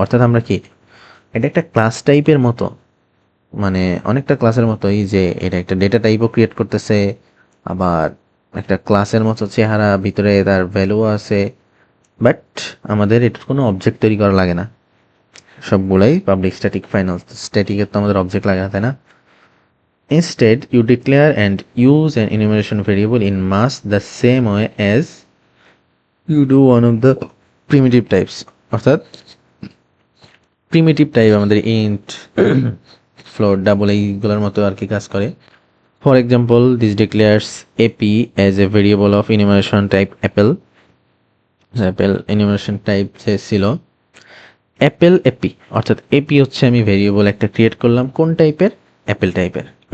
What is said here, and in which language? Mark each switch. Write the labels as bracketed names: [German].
[Bangla] অর্থাৎ আমরা কি এটা একটা ক্লাস টাইপের মতো, মানে অনেকটা ক্লাসের মতোই, যে এটা একটা ডেটা টাইপও ক্রিয়েট করতেছে, আবার একটা ক্লাসের মতো চেহারা, ভিতরে তার ভ্যালু আছে, বাট আমাদের এটার কোনো অবজেক্ট তৈরি করা লাগে না, সবগুলাই পাবলিক স্ট্যাটিক ফাইনাল। স্ট্যাটিকের তো আমাদের অবজেক্ট লাগা, তাই না? [English] Instead, you declare and use an enumeration variable in much the same way as you do one of the primitive types. [Bangla] অর্থাৎ প্রিমিটিভ টাইপ আমাদের ইন্ট, ফ্লোট, ডাবল এইগুলোর মতো আর কি কাজ করে। [English] For example, this declares AP as a variable of enumeration type apple. [Bangla] Apple enumeration type যে ছিল Apple AP, অর্থাৎ এপি হচ্ছে আমি ভেরিয়েবল একটা ক্রিয়েট করলাম কোন টাইপের, অ্যাপেল টাইপের।